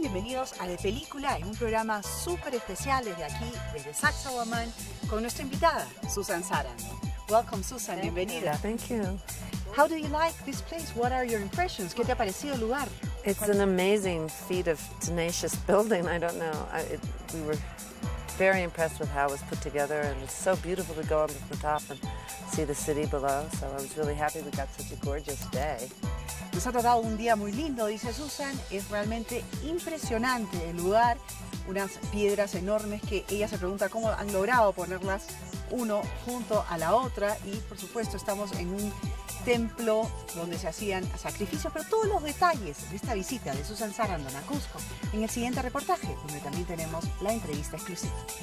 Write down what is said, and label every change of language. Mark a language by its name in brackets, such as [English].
[Spanish] Bienvenidos a De Película, en un programa súper especial desde aquí, desde Sacsayhuamán, con nuestra invitada, Susan Sarandon. [English] Welcome, Susan. [Spanish] Bienvenida. [English] Thank you. How do you like this place? What are your impressions? [Spanish] ¿Qué te ha parecido el lugar? [English] It's an amazing feat of tenacious building. I don't know. We were very impressed with how it was put together, and it's so beautiful to go up to the top and see the city below. So I was really happy we got such a gorgeous day. [Spanish] Nos ha tocado un día muy lindo, dice Susan. Es realmente impresionante el lugar. Unas piedras enormes que ella se pregunta cómo han logrado ponerlas uno junto a la otra. Y por supuesto estamos en un templo donde se hacían sacrificios, pero todos los detalles de esta visita de Susan Sarandon a Cusco en el siguiente reportaje, donde también tenemos la entrevista exclusiva.